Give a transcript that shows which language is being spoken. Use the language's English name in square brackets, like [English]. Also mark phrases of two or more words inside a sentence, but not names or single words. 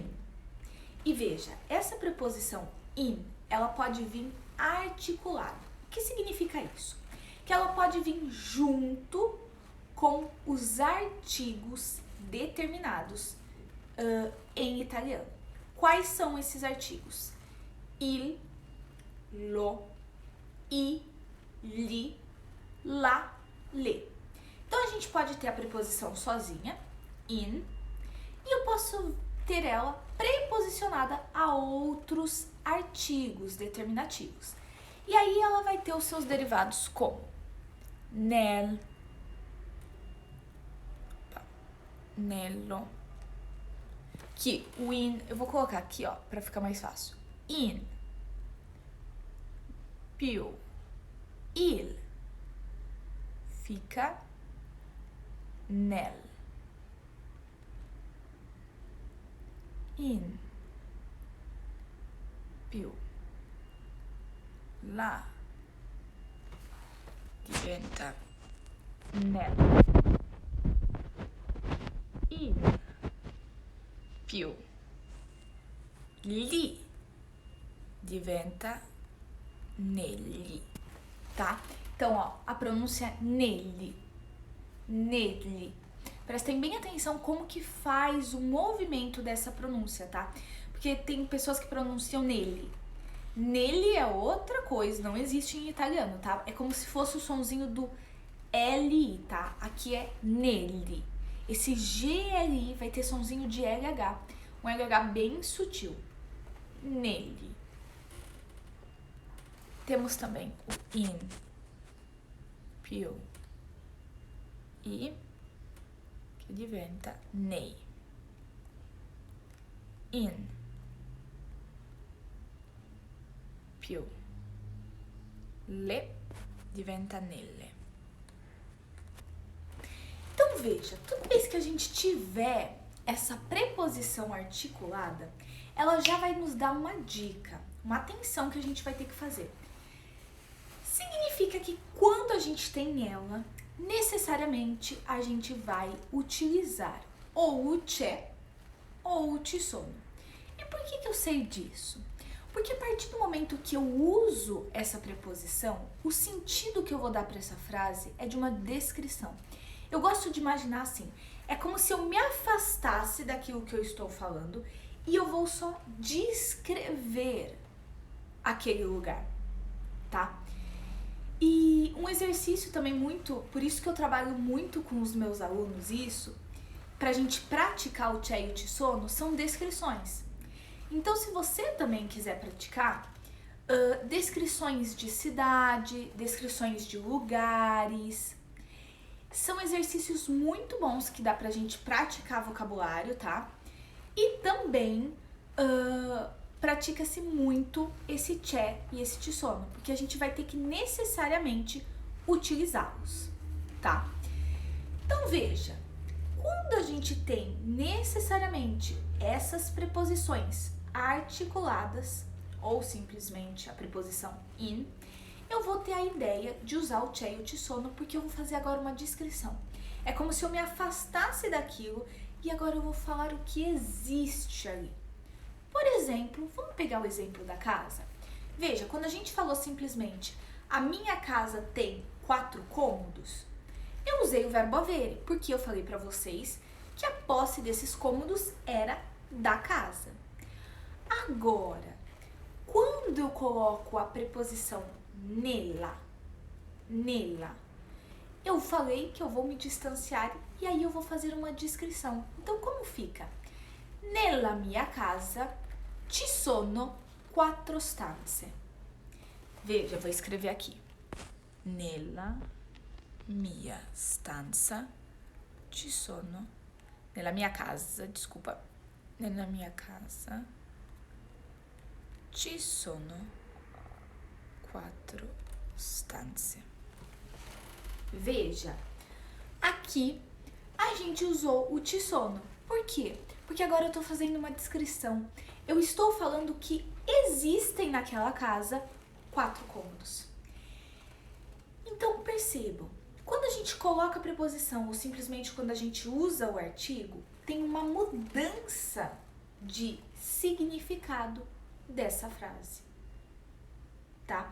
[Portuguese] E veja, essa preposição in, ela pode vir articulada. O que significa isso? Que ela pode vir junto com os artigos determinados em italiano. Quais são esses artigos? [Italian] Il, lo, i, li, la, le. [Portuguese] Então, a gente pode ter a preposição sozinha, in, e eu posso ter ela preposicionada a outros artigos determinativos. E aí ela vai ter os seus derivados como [Italian] nel, nello, [Portuguese] que o in, eu vou colocar aqui, ó, pra ficar mais fácil. [Italian] In, più, il, fica nel. In, più, la, diventa nel. In, più, li, diventa negli, [Portuguese] tá? Então, ó, a pronúncia é [Italian] negli, negli. [Portuguese] Prestem bem atenção como que faz o movimento dessa pronúncia, tá? Porque tem pessoas que pronunciam nele. Nele é outra coisa, não existe em italiano, tá? É como se fosse o sonzinho do L, tá? Aqui é nele. Esse GLI vai ter sonzinho de LH, um LH bem sutil. Nele. Temos também o [Italian] in, più, i, che diventa nei. In, più, le, diventa nelle. [Portuguese] Então veja, toda vez que a gente tiver essa preposição articulada, ela já vai nos dar uma dica, uma atenção que a gente vai ter que fazer. Significa que quando a gente tem ela, necessariamente a gente vai utilizar ou o c'è ou o [Italian] ci sono. [Portuguese] E por que eu sei disso? Porque a partir do momento que eu uso essa preposição, o sentido que eu vou dar para essa frase é de uma descrição. Eu gosto de imaginar assim, é como se eu me afastasse daquilo que eu estou falando e eu vou só descrever aquele lugar, tá? E um exercício também muito, por isso que eu trabalho muito com os meus alunos isso, pra gente praticar o c'è e o [Italian] ci sono, [Portuguese] são descrições. Então, se você também quiser praticar, descrições de cidade, descrições de lugares, são exercícios muito bons que dá pra gente praticar vocabulário, tá? E também pratica-se muito esse c'è e esse [Italian] ci sono, [Portuguese] porque a gente vai ter que necessariamente utilizá-los, tá? Então veja, quando a gente tem necessariamente essas preposições articuladas ou simplesmente a preposição in, eu vou ter a ideia de usar o c'è e o [Italian] ci sono [Portuguese] porque eu vou fazer agora uma descrição. É como se eu me afastasse daquilo e agora eu vou falar o que existe ali. Por exemplo, vamos pegar o exemplo da casa? Veja, quando a gente falou simplesmente a minha casa tem 4 cômodos, eu usei o verbo avere, porque eu falei para vocês que a posse desses cômodos era da casa. Agora, quando eu coloco a preposição nella, eu falei que eu vou me distanciar e aí eu vou fazer uma descrição. Então, como fica? [Italian] Nella mia casa ci sono 4 stanze. [Portuguese] Veja, vou escrever aqui. [Italian] Nella mia stanza ci sono. Nella mia casa, desculpa. Nella mia casa ci sono 4 stanze. [Portuguese] Veja, aqui a gente usou o ci sono. Por quê? Porque agora eu tô fazendo uma descrição. Eu estou falando que existem naquela casa 4 cômodos. Então, percebam, quando a gente coloca a preposição ou simplesmente quando a gente usa o artigo, tem uma mudança de significado dessa frase, tá?